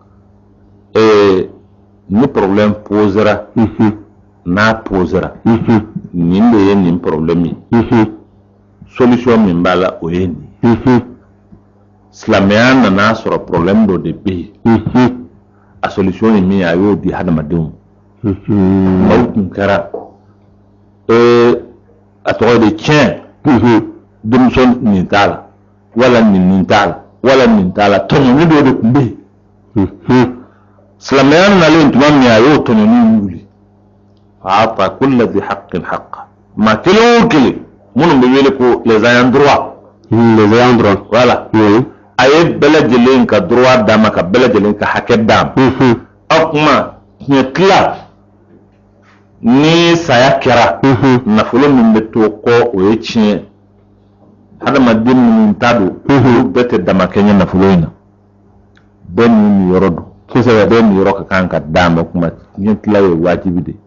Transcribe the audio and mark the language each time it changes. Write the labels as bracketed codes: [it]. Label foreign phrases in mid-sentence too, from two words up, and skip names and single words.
[bm] ni problème posera na posera nimbe ye nim [fr] problème solution [bm] min bala o ye ni silamɛya nana sɔrɔ problème dɔ de bɛ yen a solution ye min ye a y'o di hadamadenw maaw tun kɛra a tɔgɔ de tiɲɛ denmuso nin t'a la wala nin t'a la wala nin t'a la tɔɲɔni dɔ de tun bɛ yen silamɛya nalen tuma min a y'o tɔɲɔni wuli [ar] فأعطى كل ذي حق حقه [bm] maa kelen o kelen minnu bɛ wele ko [fr] les ayants droit voilà [bm] a ye bɛɛ lajɛlen ka droit d'a ma ka bɛɛ lajɛlen ka hakɛ d'a ma o kuma tiɲɛ tila ni saya kɛra nafolo min bɛ to kɔ o ye tiɲɛ hadamaden minnu ta don olu bɛɛ tɛ dama kɛɲɛ nafolo in na bɛɛ ni yɔrɔ don kosɛbɛ bɛɛ ni yɔrɔ ka kan ka d'a ma kuma tiɲɛ tila ye wajibi de